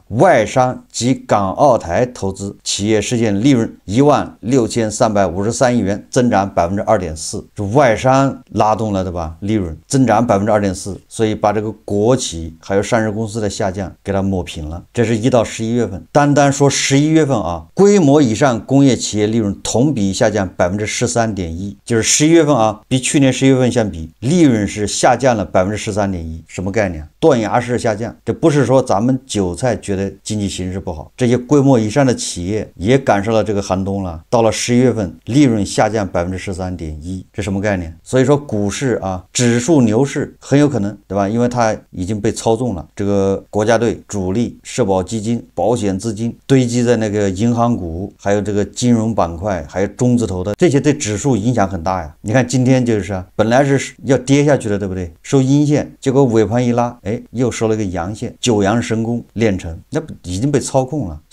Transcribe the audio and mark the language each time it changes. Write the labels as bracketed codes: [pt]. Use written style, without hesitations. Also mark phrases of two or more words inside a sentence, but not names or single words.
[zh] 外商及港澳台投資企業實現利潤16353億元，增長2.4%，就外商拉動了，對吧？利潤增長2.4%，所以把這個國企還有上市公司的下降給它抹平了。這是1到11月份，單說11月份啊，規模以上工業企業利潤同比下降13.1%，就是11月份啊，比去年11月份相比，利潤是下降了13.1%，什麼概念？斷崖式下降。這不是說咱們韭菜覺得經濟形勢不好，这些規模以上的企業也感受了這個寒冬了。到了11月份，利潤下降13.1%，這什麼概念？所以說股市啊，指數牛市很有可能，對吧？因為它已經被操縱了。這個國家隊、主力、社保基金、保險資金堆積在那個銀行股，還有這個金融板塊，還有中字頭的，這些對指數影響很大呀。你看今天就是啊，本來是要跌下去的，对不對？收陰線，結果尾盤一拉，哎，又收了一個陽線，九陽神功練成，那已經被操控了。